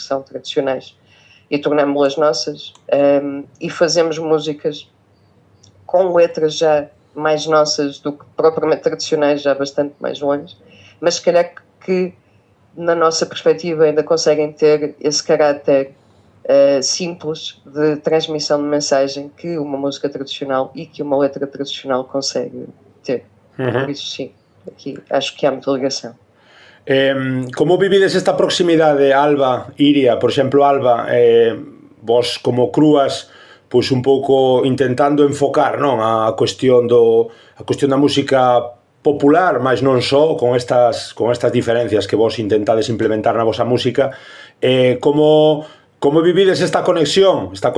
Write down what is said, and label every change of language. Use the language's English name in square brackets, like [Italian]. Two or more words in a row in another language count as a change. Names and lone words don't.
[Portuguese] são tradicionais, e tornámos-las nossas, e fazemos músicas com letras já mais nossas do que propriamente tradicionais, já bastante mais longe, mas se calhar que na nossa perspectiva ainda conseguem ter esse caráter simples de transmissão de mensagem que uma música tradicional e que uma letra tradicional consegue ter. Por isso sim, aqui acho que há muita ligação. [Galician] Como vivides esta proximidade, Alba, Iria, por exemplo, Alba, vos como Crúas, pois un pouco intentando enfocar, non, a cuestión da música popular, mas non só, con estas diferencias que vos intentades implementar na vosa música, como vivides esta conexión?